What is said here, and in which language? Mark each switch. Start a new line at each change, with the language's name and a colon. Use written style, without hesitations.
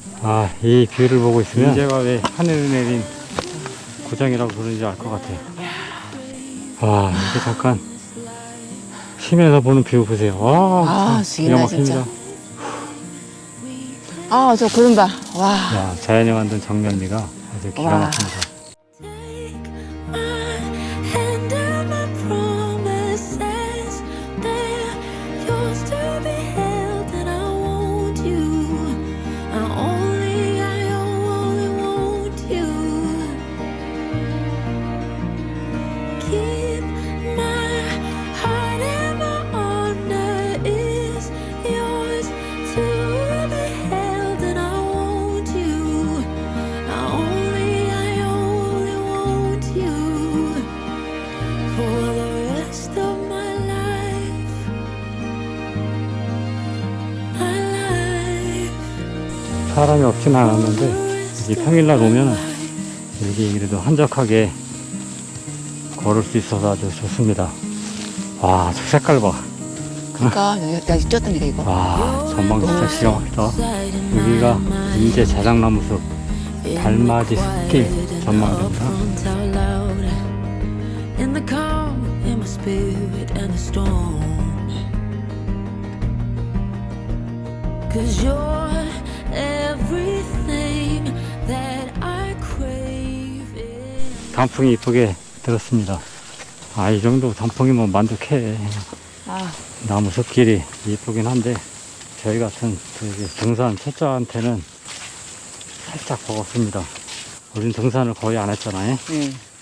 Korean: 아, 이 뷰를 보고 있으면 인제가 왜 하늘을 내린 고장이라고 부르는지 알 것 같아요. 와, 이게 잠깐 쉬면서 보는 뷰 보세요. 와, 아, 참 죽인다, 기가 막힙니다. 진짜. 아, 저 구름 봐. 와. 야, 자연이 만든 정면미가 아주 기가 와. 막힙니다.
English: My hand and my promises, they're yours to be held, and I want you. I only want you. Keep my heart and my honor is yours to be held, and I want you. I only want you for the rest of my life. My life.
Korean: 사람이 없진 않았는데 이제 평일날 오면 여기 그래도 한적하게 걸을 수 있어서 아주 좋습니다. 와, 저 색깔 봐. 그러니까, 여기까지 쪘다니까, 이거. 와, 전망 진짜 기가 막히다. 여기가 인제 자작나무 숲 달맞이 숲길 전망대입니다.
English: In the calm, in my spirit and the storm. 'Cause you're everything that I crave in.
Korean: 단풍이 이쁘게 들었습니다. 아, 이 정도 단풍이면 만족해. 아, 나무 숲길이 이쁘긴 한데 저희 같은 등산 초짜한테는 살짝 버겁습니다. 우린 등산을 거의 안 했잖아요. 응.